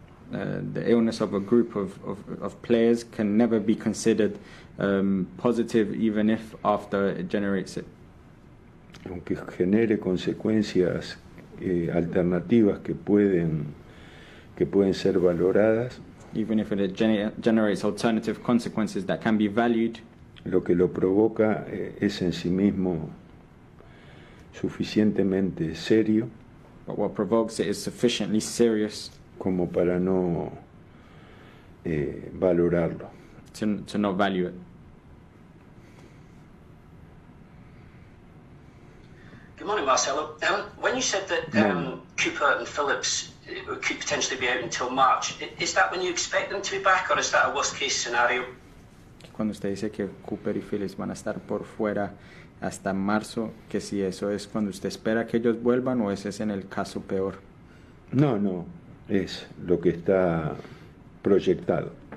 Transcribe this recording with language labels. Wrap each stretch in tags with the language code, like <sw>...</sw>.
<en>The illness of a group of players can never be considered positive, even if after it generates it.</en> <es>Aunque genere consecuencias alternativas que pueden ser valoradas,</es> <en>even if it generates alternative consequences that can be valued,</en> <es>lo que lo provoca es en sí mismo suficientemente serio,</es> <en>but what provokes it is sufficiently serious</en> <es>como para no valorarlo.</es> <en>To not value it. Good morning, Marcelo. When you said that Cooper and Phillips could potentially be out until March, is that when you expect them to be back, or is that a worst-case scenario?</en> <es>Cuando usted dice que Cooper y Phillips van a estar por fuera hasta marzo, que si eso es cuando usted espera que ellos vuelvan, o ese es en el caso peor. No, es lo que está proyectado.</es>